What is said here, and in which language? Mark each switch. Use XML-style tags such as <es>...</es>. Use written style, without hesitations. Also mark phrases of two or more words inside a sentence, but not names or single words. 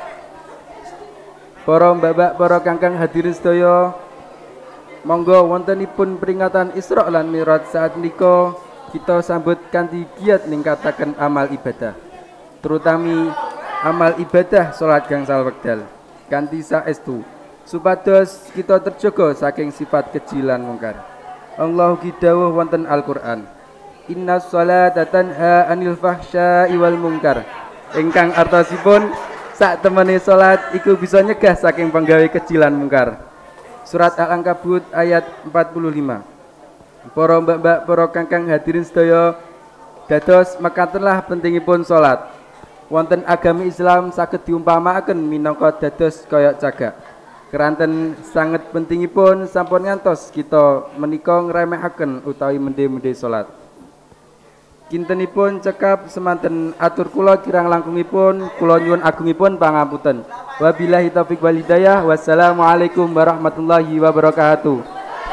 <jv>Para mbak-mbak, para kangkang hadirin sedaya, monggo wontenipun peringatan Isra lan Mi'raj saat menika kita sambut kanthi giat ningkataken amal ibadah, terutami amal ibadah salat gangsal wekdal kanthi saestu supados kita terjaga saking sifat keji lan mungkar. Allah dawuh wonten Al-Qur'an,</jv> <ar>إن الصلاة تنهى عن الفحشاء والمنكر,</ar> <jv>ingkang artosipun sak temene salat iku bisa nyegah saking penggawe keji lan mungkar. Surat Al-Ankabut ayat 45. Para mbak-mbak, para kangkang hadirin sedaya, dados mekatenlah pentingipun salat. Wonten agami Islam saged diumpamaken minangka dados kaya cagak. Keranten sanget pentingipun sampun ngantos kita menika ngremehaken utawi mende-mende salat. Kintenipun cekap semanten atur kula kirang langkungipun kula nyuwun agungipun pangapunten.</jv> <ar>وبالله التوفيق والهداية. والسلام عليكم ورحمة الله وبركاته.</ar>